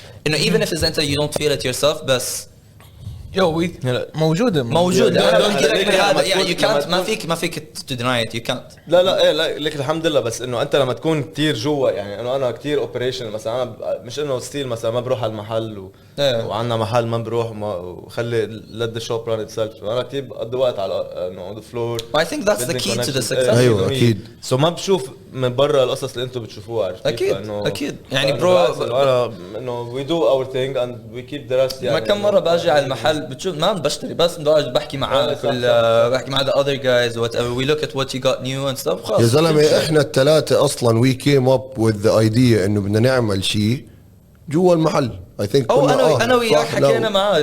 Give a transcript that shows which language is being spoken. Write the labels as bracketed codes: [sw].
[ar] انه [en] even if [ar] انت [en] you don't feel it yourself, [ar] بس موجودة أنا بحكي لك من هذا يعني [en] you can't [ar] ما فيك [en] to deny it. you can't. [ar] لا لك الحمد لله. بس انه انت لما تكون كتير جوا, يعني انه انا كتير اوبريشن مثلا, انا مش انه ستيل مثلا ما بروح على المحل وعندنا محل ما بروح وخلي [en] let the shop run itself. [ar] انا كتير بقضي وقت على انه [en] on the floor. I think that's the key to the success. [ar] ايوه اكيد. سو ما بشوف من برا القصص اللي انتم بتشوفوها عرفت كيف. اكيد يعني برو انا انه [en] we do our thing and we keep the rest. [ar] يعني ما كم مرة باجي على المحل بتشوف ما بشتري, بس بدي بحكي معك بحكي مع [en] the other guys whatever, we look at what you got new and stuff. [ar] يا زلمه احنا الثلاثه اصلا [en] we came up with the idea [ar] انه بدنا نعمل شيء جوا المحل. [en] I think [ar] انا وياك حكينا معاه.